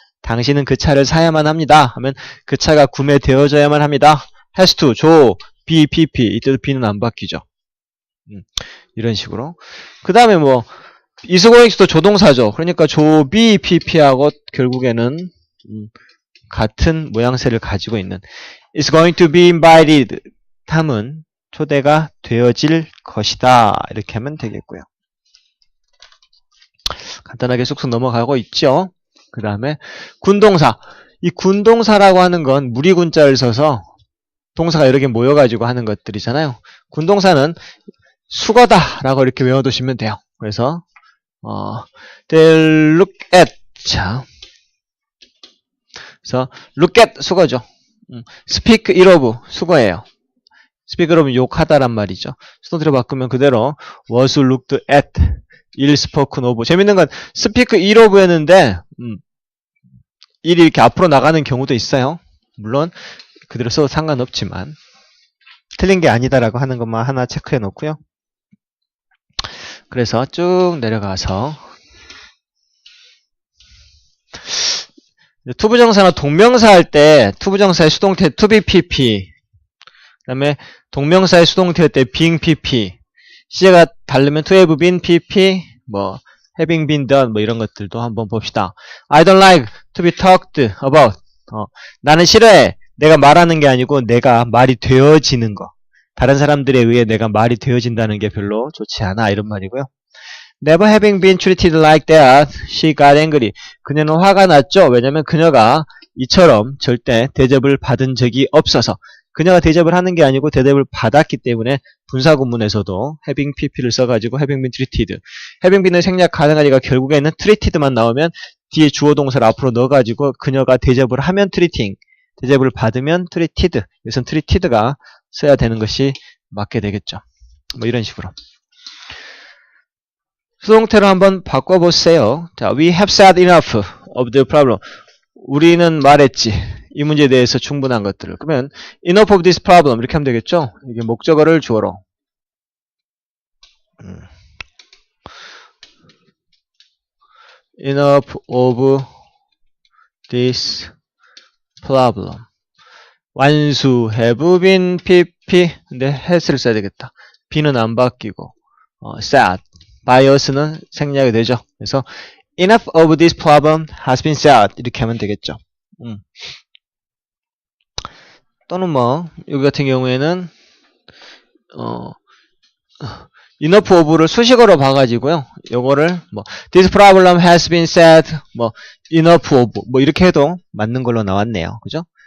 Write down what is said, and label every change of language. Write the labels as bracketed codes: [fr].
[ko] 당신은 그 차를 사야만 합니다. 하면 그 차가 구매되어져야만 합니다. has to 조 be PP 이때도 B는 안 바뀌죠. 이런 식으로. 그 다음에 뭐 is going to도 조동사죠. 그러니까 조 be PP하고 결국에는 같은 모양새를 가지고 있는 [en] is going to be invited [ko] 다음은 초대가 되어질 것이다 이렇게 하면 되겠고요. 간단하게 쑥쑥 넘어가고 있죠. 그 다음에 군동사 이 군동사라고 하는 건 무리군자를 써서 동사가 여러 개 모여가지고 하는 것들이잖아요. 군동사는 수거다 라고 이렇게 외워두시면 돼요. 그래서 [en] they look at [ko] 자 그래서 look at 수거죠. speak ill of 수거예요. speak ill of 욕하다란 말이죠. 수동태로 바꾸면 그대로 [en] was looked at ill spoken of [ko] 재밌는 건 speak ill of 였는데 일이 이렇게 앞으로 나가는 경우도 있어요. 물론 그대로 써도 상관없지만 틀린 게 아니다라고 하는 것만 하나 체크해 놓고요. 그래서 쭉 내려가서 투부정사나 동명사 할 때 투부정사의 수동태 to be PP 그 다음에 동명사의 수동태 할 때 being PP 시제가 다르면 to have been PP 뭐 [en] having been done [ko] 뭐 이런 것들도 한번 봅시다. [en] I don't like to be talked about [ko] 나는 싫어해. 내가 말하는 게 아니고 내가 말이 되어지는 거. 다른 사람들에 의해 내가 말이 되어진다는 게 별로 좋지 않아 이런 말이고요. [en] Never having been treated like that, she got angry. [ko] 그녀는 화가 났죠. 왜냐면 그녀가 이처럼 절대 대접을 받은 적이 없어서 그녀가 대접을 하는 게 아니고 대접을 받았기 때문에 분사구문에서도 having pp를 써가지고 having been treated. having been을 생략 가능하니까 결국에는 treated만 나오면 뒤에 주어 동사를 앞으로 넣어가지고 그녀가 대접을 하면 treating, 대접을 받으면 treated. 여기선 treated가 써야 되는 것이 맞게 되겠죠. 뭐 이런 식으로. 수동태로 한번 바꿔보세요. [en] 자, we have said enough of the problem. [ko] 우리는 말했지. 이 문제에 대해서 충분한 것들을. 그러면 enough of this problem 이렇게 하면 되겠죠. 이게 목적어를 주어로. [en] enough of this problem. [ko] 완수 have been pp. 근데 has를 써야 되겠다. be는 안 바뀌고 said by us는 생략이 되죠. 그래서 [en] enough of this problem has been said [ko] 이렇게 하면 되겠죠. 또는 뭐 여기 같은 경우에는 enough of를 수식어로 봐가지고요. 요거를 뭐 [en] this problem has been said [ko] 뭐 enough of 뭐 이렇게 해도 맞는 걸로 나왔네요. 그죠?